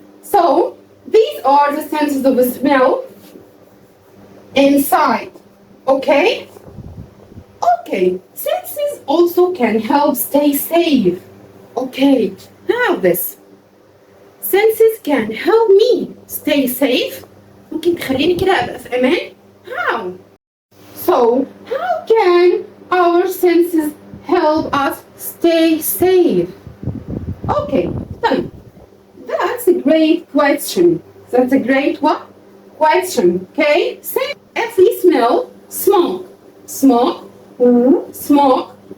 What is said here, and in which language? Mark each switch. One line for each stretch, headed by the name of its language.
English: So these are the senses of smell and sight. Okay? Okay, senses also can help stay safe. Okay, how this? Senses can help me stay safe.
Arabic: ممكن تخليني كده أبقى في أمان.
English: How? So, how can our senses help us stay safe? Okay, طيب. That's a great question. That's a great what? Question. Okay? Say if we smell smoke. Smoke. Smoke.